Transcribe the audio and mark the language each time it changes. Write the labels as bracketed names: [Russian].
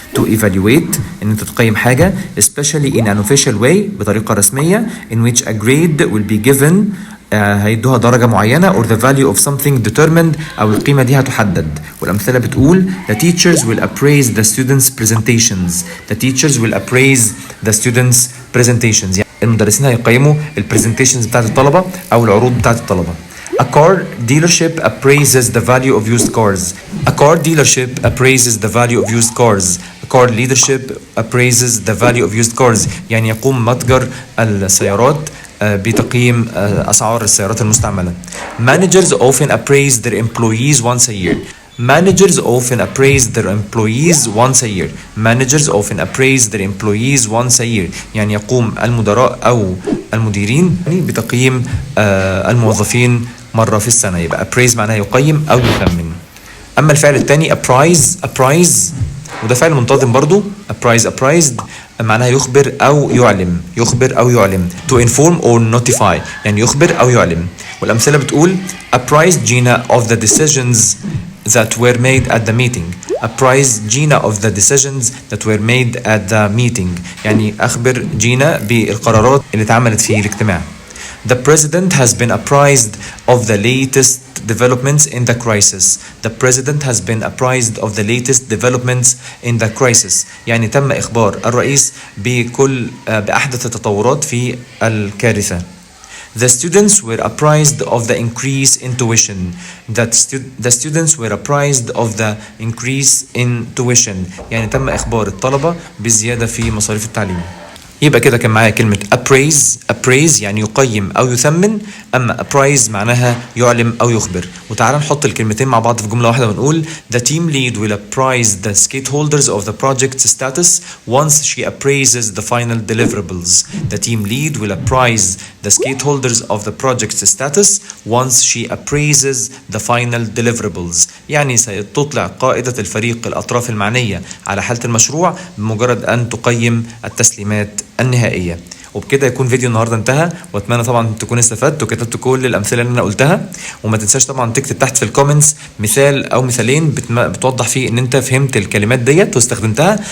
[English] To evaluate [Arabic] إن أنت تقيم حاجة [English] especially in an official way [Arabic] بطريقة رسمية [English] in which a grade will be given [Arabic] هيدوها درجة معينة [English] or the value of something determined [Arabic] أو القيمة دي هتحدد. [English] والأمثلة بتقول the teachers will appraise the students' presentations. The teachers will appraise the students' presentations. [Arabic] يعني المدرسين هيقيموا البرزنتيشنز بتاعت الطلبة أو العروض بتاعت الطلبة. [English] A car dealership appraises the value of used cars. A car dealership appraises the value of used cars. A car leadership appraises the value of used cars. [Arabic] يعني يقوم متجر السيارات بتقييم أسعار السيارات المستعملة. [English] Managers often appraise their employees once a year. Managers often appraise their employees once a year. Managers often appraise their employees once a year. [Arabic] يعني يقوم المدراء أو المديرين بتقييم الموظفين مرة في السنة. يبقى appraise معناه يقيم أو يثمن. أما الفعل الثاني appraise وده فعل منتظم برضو. appraised معناها يخبر أو يعلم. [English] To inform or notify [Arabic] يعني يخبر أو يعلم. والأمثلة بتقول [English] apprise Gina of the decisions that were made at the meeting. Apprise Gina of the decisions that were made at the meeting. [Arabic] يعني أخبر جينا بالقرارات اللي اتعملت في الاجتماع. [English] The president has been apprised of the latest developments in the crisis. The president has been apprised of the latest developments in the crisis. [Arabic] يعني تم إخبار الرئيس بأحدث التطورات في الكارثة. [English] The students were apprised of the increase in tuition. The students were apprised of the increase in tuition. [Arabic] يعني تم إخبار الطلبة بالزيادة في مصاريف التعليم. يبقى كده كان معايا كلمة appraise يعني يقيم أو يثمن. أما appraise معناها يعلم أو يخبر. وتعالى نحط الكلمتين مع بعض في جملة واحدة ونقول [English] the team lead will apprise the stakeholders of the project's status once she appraises the final deliverables. The team lead will apprise the stakeholders of the project's status once she appraises the final deliverables. [Arabic] يعني ستطلع قائدة الفريق الأطراف المعنية على حالة المشروع بمجرد أن تقيم التسليمات النهائية. وبكده يكون فيديو النهارده انتهى، واتمنى طبعا تكون استفدت وكتبت كل الامثله اللي انا قلتها. وما تنساش طبعا تكتب تحت في الكومنتس مثال او مثالين بتوضح فيه ان انت فهمت الكلمات ديت واستخدمتها.